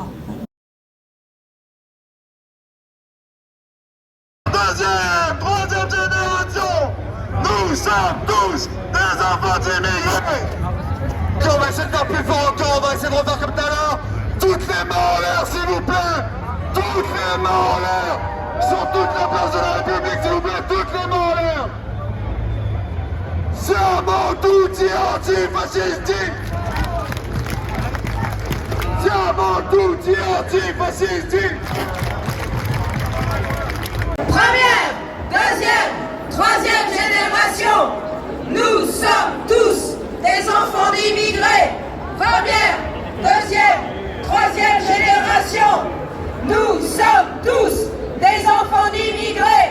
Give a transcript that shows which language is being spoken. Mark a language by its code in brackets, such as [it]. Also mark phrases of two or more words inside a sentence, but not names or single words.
[fr] Deuxième, troisième génération, nous sommes tous des enfants d'immigrés. On va essayer de faire plus fort encore, on va essayer de refaire comme tout à l'heure. Toutes les mains en l'air, s'il vous plaît. Toutes les mains en l'air. Sur toute la place de la République, s'il vous plaît, toutes les mains en l'air. [it] Siamo tutti antifascisti. Siamo tutti antifascisti. [fr] Première, deuxième, troisième génération, nous sommes tous des enfants d'immigrés. Première, deuxième, troisième génération, nous sommes tous des enfants d'immigrés.